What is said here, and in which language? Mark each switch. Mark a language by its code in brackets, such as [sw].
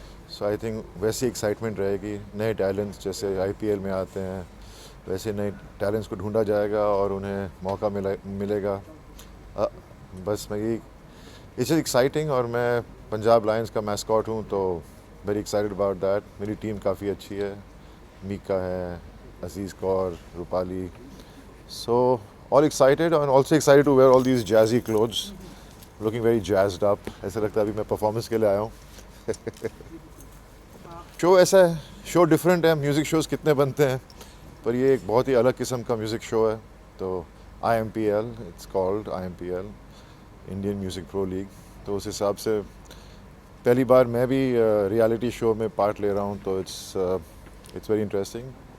[en] so I think [hi] वैसी excitement रहेगी. नए टैलेंट्स जैसे IPL में आते हैं वैसे नए टैलेंट्स को ढूंढा जाएगा और उन्हें मौका मिलेगा. बस मैं यही इट्स एक्साइटिंग. और मैं पंजाब लायंस का मैस्कॉट हूँ, तो [en] Very excited about that. [hi] मेरी टीम काफ़ी अच्छी है. मीका है, अजीज़ Kaur, Rupali. [en] So all excited and also excited to wear all these jazzy clothes, looking very jazzed up. [hi] ऐसा लगता है अभी मैं परफॉर्मेंस के लिए आया हूँ. शो ऐसा है, शो डिफरेंट है. म्यूज़िक शोज़ कितने बनते हैं, पर ये एक बहुत ही अलग किस्म का म्यूज़िक शो है. तो IMPL, [en] it's called IMPL, [hi] Indian music pro league. तो उस हिसाब से पहली बार मैं भी रियलिटी शो में पार्ट ले रहा हूँ, तो [en] It's very interesting.